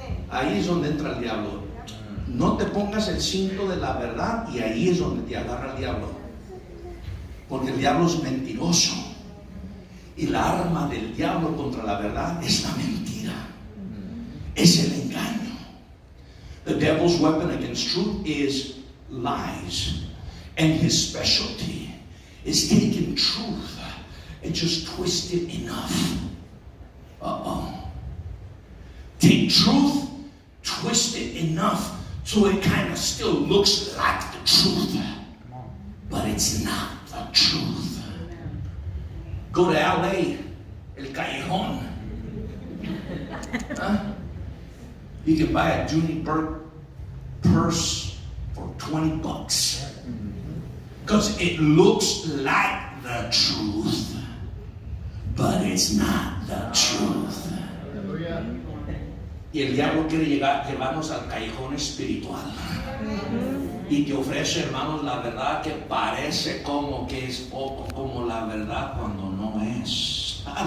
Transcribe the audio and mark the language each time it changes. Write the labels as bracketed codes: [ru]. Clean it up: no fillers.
[es] Ahí es donde entra el diablo. No te pongas el cinto de la verdad y ahí es donde te agarra el diablo. Porque el diablo es mentiroso. Y la arma del diablo contra la verdad es la mentira. Es el engaño. [en] The devil's weapon against truth is lies. And his specialty is taking truth and just twist it enough. Take truth, twist it enough so it kind of still looks like the truth, but it's not the truth. Go to LA, El Callejón. You can buy a Junie Burke purse for $20 because it looks like the truth, but it's not the truth. [es] Y el diablo quiere llevarnos al callejón espiritual. Y te ofrece, hermanos, la verdad que parece como que es poco, como la verdad cuando no es.